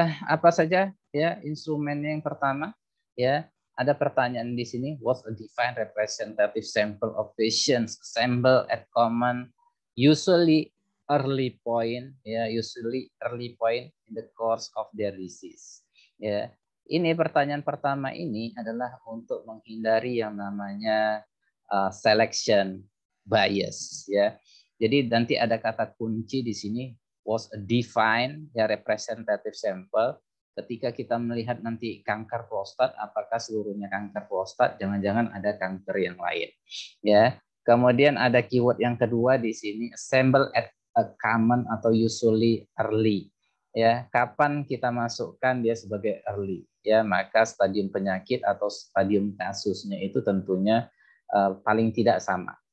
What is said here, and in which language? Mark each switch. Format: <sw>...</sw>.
<id>Apa saja ya instrumennya yang pertama ya, ada pertanyaan di sini,</id> <en>what's a defined representative sample of patients assembled at common usually early point ya, usually early point in the course of their disease ya.</en> <id>Ini pertanyaan pertama ini adalah untuk menghindari yang namanya selection bias ya. Jadi nanti ada kata kunci di sini,</id> <en>was a defined ya representative sample.</en> <id>Ketika kita melihat nanti kanker prostat, apakah seluruhnya kanker prostat? Jangan-jangan ada kanker yang lain. Ya. Kemudian ada keyword yang kedua di sini,</id> <en>assemble at a common</en> <id>atau usually early. Ya, kapan kita masukkan dia sebagai early? Ya, maka stadium penyakit atau stadium kasusnya itu tentunya paling tidak sama.</id>